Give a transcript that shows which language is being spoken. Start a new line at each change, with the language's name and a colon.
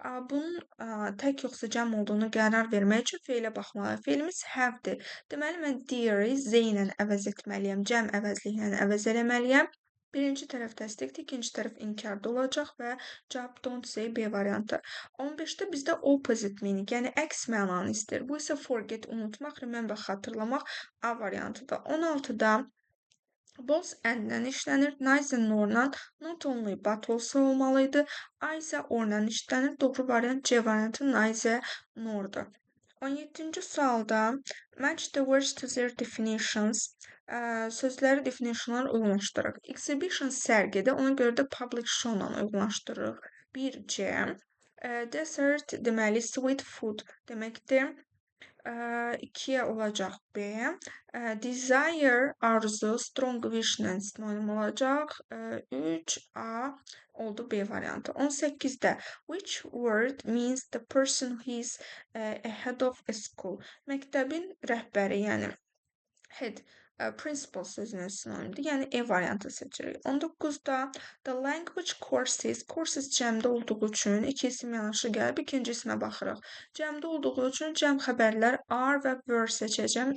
Azerbaijani: Bunun tək yoxsa cəm olduğunu qərar vermək üçün feilə baxmalıyıq. Feilimiz have-dir. Deməli, mən dear-i Z ilə əvəz etməliyəm, cəm əvəzliklə əvəz eləməliyəm. Birinci tərəf təsdiqdir, ikinci tərəf inkarda olacaq və cavab don't say B variantı. 15-də bizdə
English: opposite meaning,
Azerbaijani: yəni əks mənanı istəyir. Bu isə forget, unutmaq, remember, xatırlamaq A variantıdır. 16-da both and-lə işlənir, neither nor-la not only but also olmalıydı. A isə or-la işlənir. Doğru variant C variantı neither nor-dur. 17-ci sualda
English: match the words to their definitions.
Azerbaijani: Sözləri definitionlara uyğunlaşdırırıq. Exhibition sərgidir, ona görə də public show-la uyğunlaşdırırıq. 1C. Dessert deməli sweet food deməkdir. 2-yə olacaq B. Desire, arzu, strong wish-lə sinonim olacaq. 3A oldu B variantı.
English: 18-də which word means the person who is ahead of a school?
Azerbaijani: Məktəbin rəhbəri, yəni head, principal sözünün sinonimidir. Yəni E variantı seçirik. 19-da
English: the language courses
Azerbaijani: cəmdə olduğu üçün iki isim yanaşı gəlib, ikinci ismə baxırıq. Cəmdə olduğu üçün cəm xəbərlər are və were seçəcəm.